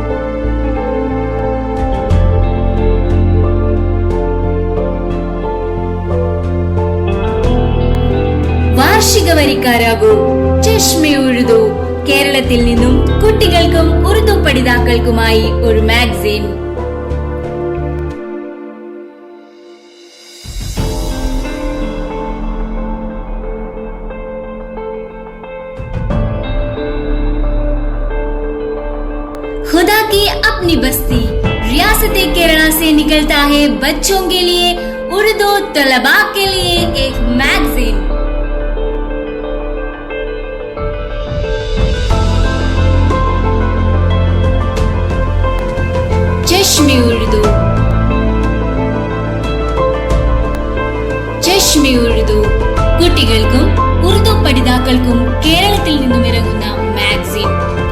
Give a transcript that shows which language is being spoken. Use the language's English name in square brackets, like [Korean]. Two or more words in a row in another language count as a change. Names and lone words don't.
[Malayalam] വാർഷിക വരിക്കാരാകൂ. ചഷ്മെ ഉറുദു കേരളത്തിൽ നിന്നും കുട്ടികൾക്കും ഉറുദു പഠിതാക്കൾക്കുമായി ഒരു മാഗസിൻ. [Hindi] खुदा की अपनी बस्ती रियासत केरला से निकलता है बच्चों के लिए, उर्दू तलबा के लिए एक मैगजीन. [Malayalam] ചഷ്മെ ഉർദു. ചഷ്മെ ഉർദു കുട്ടികൾക്കും ഉറുദു പഠിതാക്കൾക്കും കേരളത്തിൽ നിന്നും ഇറങ്ങുന്ന മാഗസിൻ.